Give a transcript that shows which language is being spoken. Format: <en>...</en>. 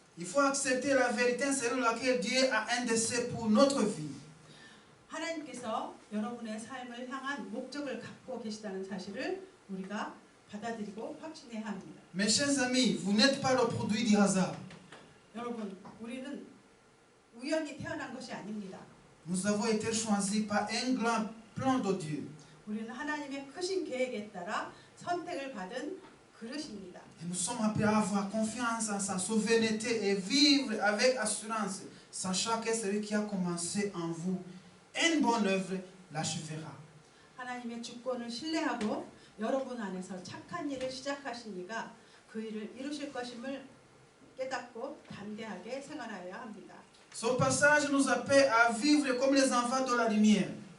<fr>Il faut accepter la vérité selon laquelle Dieu a un dessein pour notre vie.</fr> <ko>하나님께서 여러분의 삶을 향한 목적을 갖고 계시다는 사실을 우리가 받아들이고 확신해야 합니다.</ko> <fr>Mes chers amis, vous n'êtes pas le produit du hasard.</fr> <ko>여러분, 우리는 우연히 태어난 것이 아닙니다.</ko> <fr>Nous avons été choisis par un grand plan de Dieu.</fr> <ko>우리는 하나님의 크신 계획에 따라 선택을 받은 그릇입니다.</ko> <fr>Et nous sommes appelés à avoir confiance en sa souveraineté et vivre avec assurance, sachant que celui qui a commencé en vous une bonne œuvre l'achèvera.</fr> <ko>하나님의 주권을 신뢰하고 여러분 안에서 착한 일을 시작하신 이가 그 일을 이루실 것임을 깨닫고 담대하게 생활하여야 합니다.</ko> <fr>Ce passage nous appelle à vivre comme les enfants de la lumière.</fr>